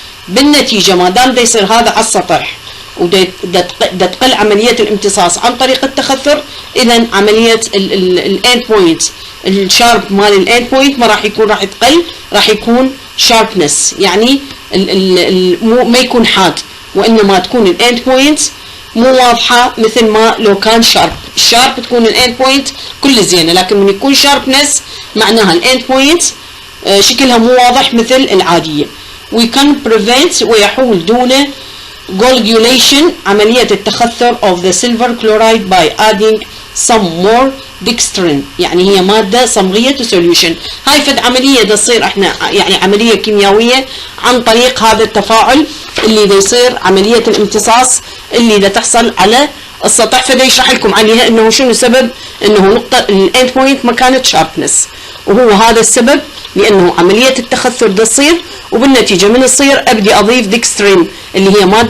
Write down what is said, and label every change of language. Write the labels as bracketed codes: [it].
[ar] بالنتيجة ما دام دا يصير هذا على السطح ودا تقل عملية الامتصاص عن طريق التخثر، إذا عملية الإند بوينت الشارب مال الإند بوينت ما راح يكون، راح تقل، راح يكون شاربنس يعني ما يكون حاد، وإنما تكون الإند بوينت مو واضحة مثل ما لو كان شارب. الشارب تكون الإند بوينت كل زينة، لكن من يكون شاربنس معناها الإند بوينت شكلها مو واضح مثل العادية. [en] we can prevent [ar] ويحول دونه [en] coagulation [ar] عملية التخثر [en] of the silver chloride by adding some more dextrin، [ar] يعني هي مادة صمغية [en] solution. [ar] هاي فد عملية دا تصير احنا يعني عملية كيميائية عن طريق هذا التفاعل اللي دا يصير عملية الامتصاص اللي دا تحصل على السطح. فدا يشرح لكم عليها انه شنو سبب انه نقطة الاند بوينت ما كانت شاربنس، وهو هذا السبب لانه عملية التخثر دا تصير، وبالنتيجة من تصير ابدي اضيف ديكسترين اللي هي مادة